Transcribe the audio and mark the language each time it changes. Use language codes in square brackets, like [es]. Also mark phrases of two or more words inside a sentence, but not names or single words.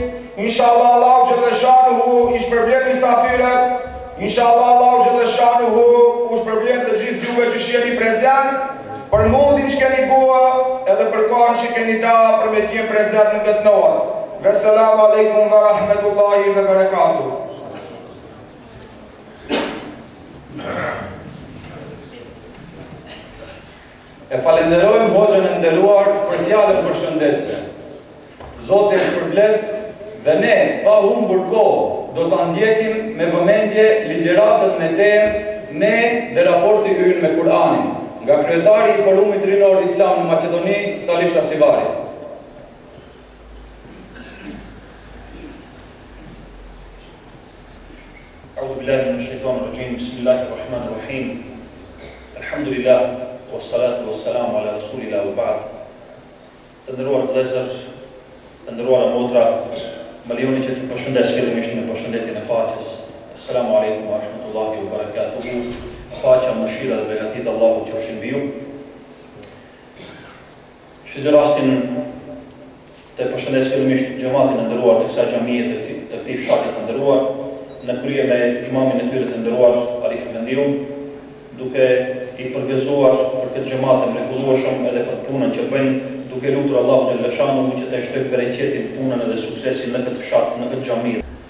[sq] Inshallah [ar] الله جل شأنه [sq] i shpërblet mysafirët. Inshallah [ar] الله جل شأنه [sq] u shpërblet të gjithë juve që jeni prezant. Për mundin që keni bua edhe për kohën që keni da për me qenë prezent në këtë notë. [ar] والسلام عليكم ورحمة الله وبركاته. [sq] E falenderojmë hoxhën e nderuar për fjalën përshëndetëse. Zoti e shpërblet dhe ne pa humbur kohë do ta ndjekim me vëmendje ligjëratët me temë ne dhe raporti ynë me Kur'anin. Nga kryetari i Forumit Rinor Islam në Maqedoni, Salih Shasivari. [ar] أعوذ بالله من الشيطان الرجيم. بسم الله الرحمن الرحيم. الحمد لله والصلاة والسلام على رسول الله وبعد. [sq] Të nderuar vëllezër, të nderuara motra, më lejoni që të përshëndes fillimisht me përshëndetjen e faqes. [ar] السلام عليكم ورحمة الله وبركاته. [sq] Faqja mëshira dhe begatit Allahu që është mbi ju. Shfrytëzoj rastin të përshëndes fillimisht xhamatin e nderuar të kësaj xhamie të këtij fshati të nderuar, në krye me imamin e tyre të nderuar Arif Efendiu, duke i përgëzuar për këtë xhamat të mrekullueshëm edhe për punën që bëjnë, duke lutur [ar] الله جل شأنه [sq] që të shtojë bereqetin, punën edhe suksesin në këtë fshat, në këtë xhami.